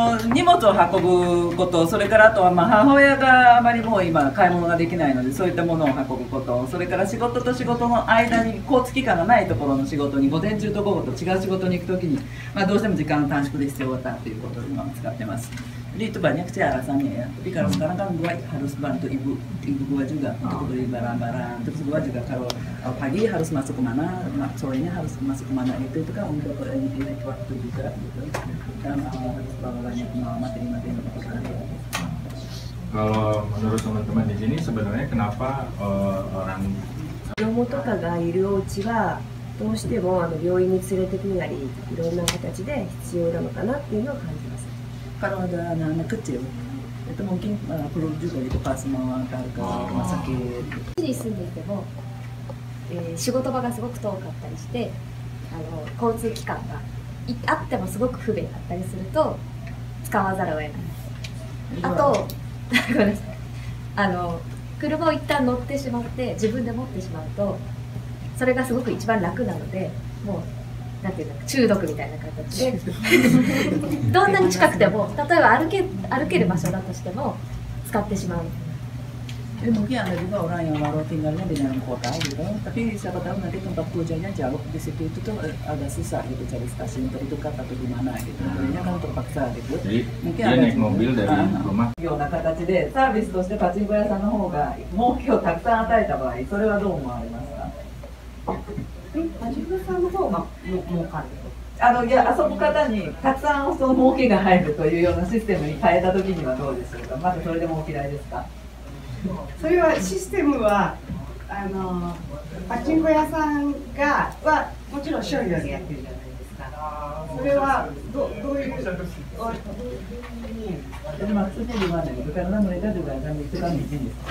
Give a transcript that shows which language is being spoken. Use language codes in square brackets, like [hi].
[ja] 荷物を運ぶこと、それからあとは母親があまりもう今買い物ができないので、そういったものを運ぶこと、それから仕事と仕事の間に交通機関がないところの仕事に、午前中と午後と違う仕事に行くときに、どうしても時間の短縮で必要だということで今使ってます。 [id] Itu banyak sih alasannya ya. Tapi kalau sekarang kan gua harus bantu ibu gua juga untuk beli barang-barang. Terus gua juga kalau pagi harus masuk kemana, sorenya harus masuk kemana itu kan untuk ini waktu juga gitu. Dan harus bawa banyak materi-materi untuk saya. Kalau menurut teman-teman di sini sebenarnya kenapa orang [ja] 子供とかがいるお家はどうしても病院に連れてくるなりいろんな形で必要なのかなっていうのを感じます。 [id] Kalau ada anak-anak kecil, itu mungkin perlu juga gitu pas mau antar ke rumah sakit. [ja] に住んでいても、仕事場がすごく遠かったりして、交通機関があってもすごく不便だったりすると使わざるを得ない。あと、ごめんなさい。車を一旦乗ってしまって自分で持ってしまうと、それがすごく一番楽なので、もう。なんていうの中毒みたいな形でどんなに近くても例えば歩ける場所だとしても使ってしまう。 [id] Mungkin ada juga orang yang baru tinggalnya di dalam kota gitu, tapi siapa tahu nanti tempat kerjanya jauh di situ itu tuh agak susah gitu cari stasiun terdekat atau di mana gitu. Jadinya kan terpaksa gitu. Jadi mungkin dia ada naik mobil dari rumah. [ja] ような形でサービスとしてパチンコ屋さんの方が儲けをたくさん与えた場合、それはどう思われますか？パチンコ屋さんの方が儲かる。いや遊ぶ方にたくさんその儲けが入るというようなシステムに変えたときにはどうでしょうか。まずそれでもお嫌いですか。それはシステムはパチンコ屋さんはもちろん商業でやってるじゃないですか。それはどういう [id] Jadi maksudnya gimana gitu? Karena mereka juga akan itu kan izin ya.